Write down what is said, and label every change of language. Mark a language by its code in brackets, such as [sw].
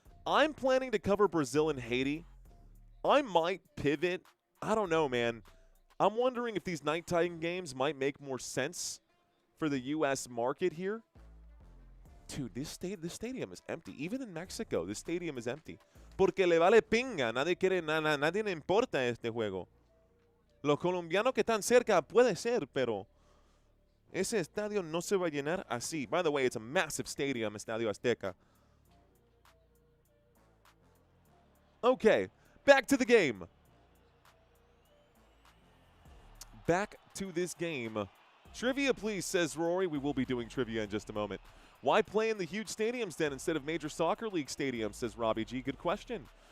[en] I'm planning to cover Brazil and Haiti. I might pivot. I don't know, man. I'm wondering if these nighttime games might make more sense for the U.S. market here. Dude, this stadium is empty. Even in Mexico, this stadium is empty. [es] Porque le vale pinga. Nadie le importa este juego. Los colombianos que están cerca puede ser, pero ese estadio no se va a llenar así. [en] By the way, it's a massive stadium, Estadio Azteca. Okay, back to the game. Back to this game. Trivia, please, says Rory. We will be doing trivia in just a moment. Why play in the huge stadiums then instead of major soccer league stadiums, says Robbie G. Good question.